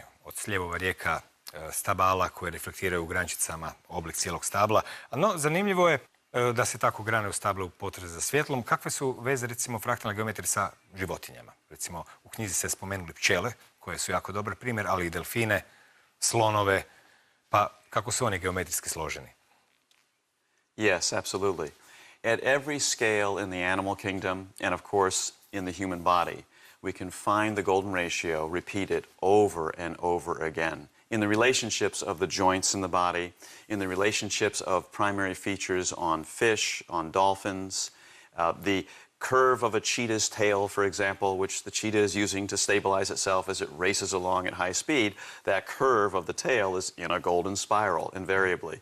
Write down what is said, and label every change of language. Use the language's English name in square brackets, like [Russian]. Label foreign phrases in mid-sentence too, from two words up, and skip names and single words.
[Croatian] Od sljevova rijeka, stabala koje reflektiraju u grančicama oblik cijelog stabla. No, zanimljivo je da se tako grane u stablu u potrazi za svjetlom. Kakve su veze, recimo, fraktalne geometrije sa životinjama? Recimo, u knjizi ste spomenuli pčele, koje su jako dobar primjer, ali i delfine, slonove, pa kako su oni geometrijski složeni? [English] Yes, absolutely. At every scale in the animal kingdom, and of course in the human body, we can find the golden ratio repeated over and over again. In the relationships of the joints in the body, in the relationships of primary features on fish, on dolphins, the curve of a cheetah's tail, for example, which the cheetah is using to stabilize itself as it races along at high speed, that curve of the tail is in a golden spiral, invariably.